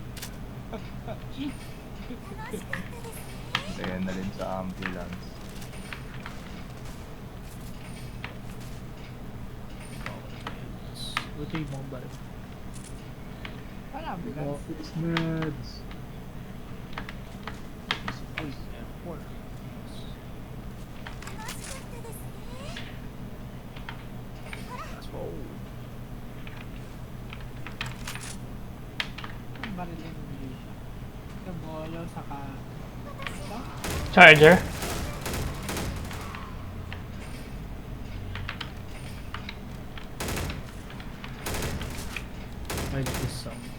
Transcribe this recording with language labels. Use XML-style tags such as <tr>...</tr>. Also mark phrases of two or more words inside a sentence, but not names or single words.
<tl>Kaya na rin sa ambulance. Buti yung mga baril. Wala, bigas.</tl> <en>Office meds.</en> <tl>Uy, M4.</tl> <ja>楽しかったですね。</ja> <en>Let's go.</en> <tl>Ang barilin mo dito. Yung bolo, saka... Ito? Charger.</tl> <en>I like this song.</en>